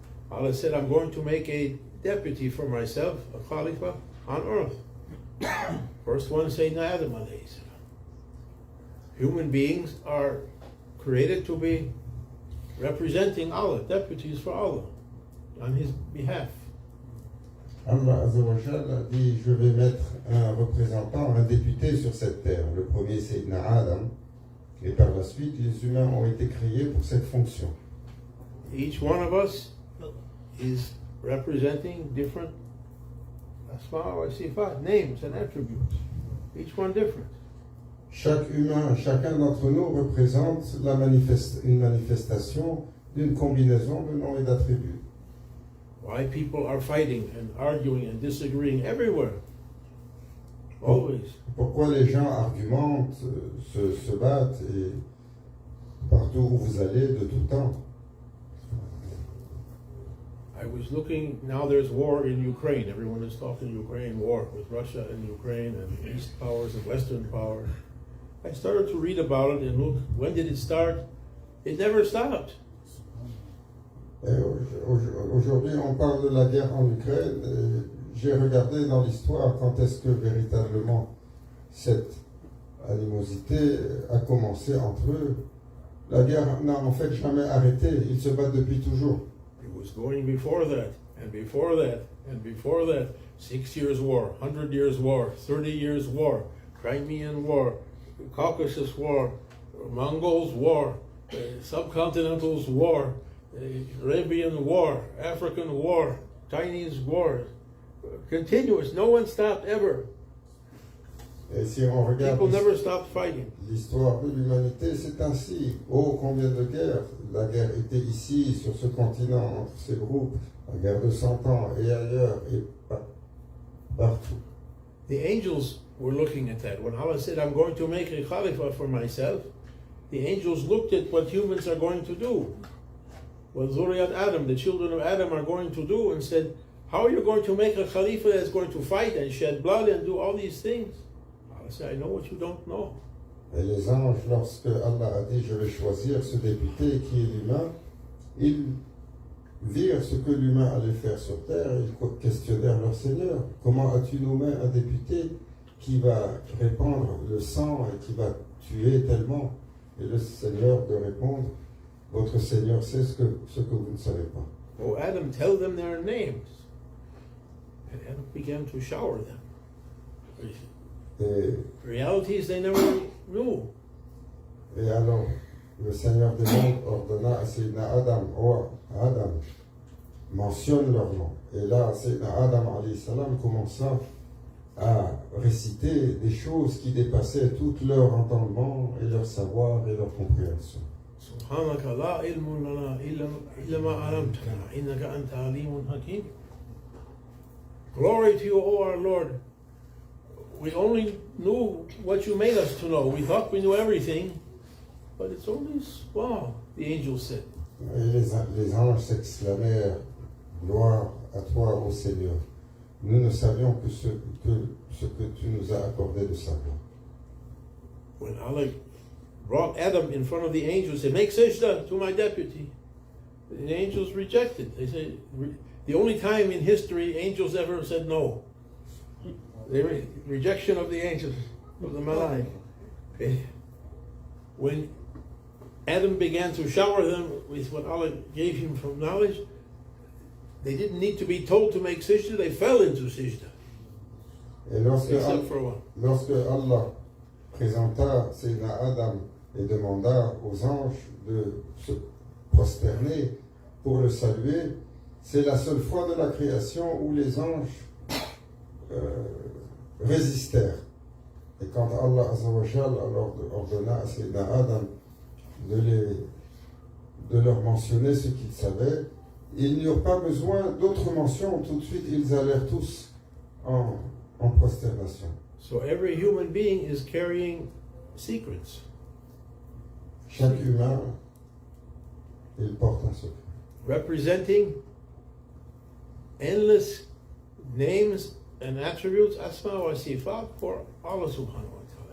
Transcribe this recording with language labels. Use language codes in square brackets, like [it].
[en] Allah said, I'm going to make a deputy for myself, a Khalifa, on earth. First one, Sayyidina Adam alayhi salam. Human beings are created to be representing Allah, deputies for Allah, on His behalf. [fr] Allah Azza wa Jal a dit, je vais mettre un représentant, un député sur cette terre. Le premier, Sayyidina Adam, et par la suite, les humains ont été créés pour cette fonction. [en] Each one of us is representing different [ar] asma wa sifat, [en] names and attributes. Each one different. [fr] Chaque humain, chacun d'entre nous représente une manifestation d'une combinaison de noms et d'attributs. [en] Why people are fighting and arguing and disagreeing everywhere. Always. [fr] Pourquoi les gens argumentent, se battent et partout où vous allez de tout temps. [en] I was looking, now there's war in Ukraine. Everyone is talking Ukraine war with Russia and Ukraine and East powers and Western powers. I started to read about it and look, when did it start? It never stopped. [fr] Et aujourd'hui, on parle de la guerre en Ukraine. Et j'ai regardé dans l'histoire quand est-ce que véritablement cette animosité a commencé entre eux. La guerre n'a en fait jamais arrêté. Ils se battent depuis toujours. [en] It was going before that, and before that, and before that. 6 years war, 100 years war, 30 years war, Crimean war, Caucasus war, Mongols war, subcontinentals war, Arabian war, African war, Chinese war, continuous. No one stopped ever. [fr] Et si on regarde [en] People never stopped fighting. [fr] L'histoire de l'humanité, c'est ainsi. Oh, combien de guerres! La guerre était ici, sur ce continent, entre ces groupes, la guerre de 100 ans, et ailleurs, et partout. [en] The angels were looking at that. When Allah said, I'm going to make a Khalifa for myself, the angels looked at what humans are going to do. What [ar] Zuriyat Adam, [en] the children of Adam, are going to do, and said, how are you going to make a Khalifa that's going to fight and shed blood and do all these things? Allah said, I know what you don't know. [fr] Et les anges, lorsque Allah a dit, je vais choisir ce député qui est l'humain, ils virent ce que l'humain allait faire sur terre, et ils questionnèrent leur Seigneur. Comment as-tu nommé un député qui va répandre le sang et qui va tuer tellement? Et le Seigneur de répondre, votre Seigneur sait ce que vous ne savez pas. [en] Oh, Adam, tell them their names. And Adam began to shower them. [fr] Et, [en] Realities they never knew. [fr] et alors, le Seigneur des mondes ordonna à Sayyidina Adam, oh Adam, mentionne leur nom. Et là, Sayyidina Adam alayhi salam commença à réciter des choses qui dépassaient tout leur entendement et leur savoir et leur compréhension. [ar] سبحانك لا علم لنا إلا ما علمتنا إنك أنت عليم حكيم. [en] Glory to you, O our Lord. We only knew what you made us to know. We thought we knew everything, but it's only small, the angels said. [fr] Et les anges s'exclamèrent, gloire à toi, ô Seigneur. Nous ne savions que ce que tu nous as accordé de savoir. [en] When Allah brought Adam in front of the angels, said, make sajda to my deputy. The angels rejected. They said, the only time in history angels ever said no. The rejection of the angels, of the malaik. When Adam began to shower them with what Allah gave him from knowledge, they didn't need to be told to make sajda, they fell into sajda. [fr] Et lorsque Allah présenta Sayyidina Adam et demanda aux anges de se prosterner pour le saluer, c'est la seule fois de la création où les anges résistèrent. Et quand Allah Azza wa Jal alors ordonna à Sayyidina Adam de leur mentionner ce qu'ils savaient, ils n'eurent pas besoin d'autres mentions. Tout de suite, ils allèrent tous en prosternation. [en] So every human being is carrying secrets. [fr] Chaque humain, il porte un secret. [en] Representing endless names and attributes, [ar] asma wa sifat, [en] for Allah subhanahu wa ta'ala.